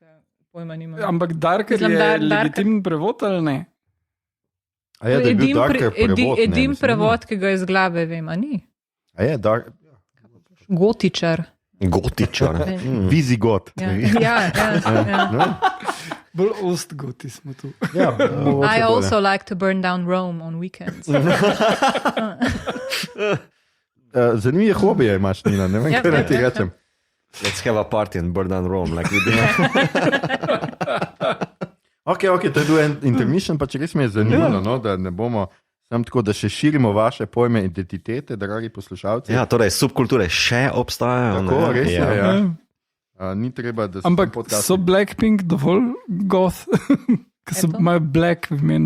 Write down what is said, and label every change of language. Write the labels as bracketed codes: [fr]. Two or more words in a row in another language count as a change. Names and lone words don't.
[sl] Ampak darker je legitimen prevod ali ne? A je, da je bil darker prevod? Edim prevod, ki ga iz glave vem, a ni? A je, Gotičar. Gotičar. Vizigot. Ja. Bolj ostgoti smo tu. [en] I also like to burn down Rome on weekends. [sl] Zanimive hobije imaš, Nina, ne vem, kaj ti rečem. [en] Let's have a party and burn down Rome, like we do. [sl] Ok, to je bil en intermission, pa če res mi je zanimivo, no, da ne bomo sam tako, da še širimo vaše pojme identitete, dragi poslušalci. Ja, torej subkulture še obstajajo. Tako, ne? Res je, ja. Ni treba, da se ampak so Blackpink dovolj goth, ki imajo black v imenu.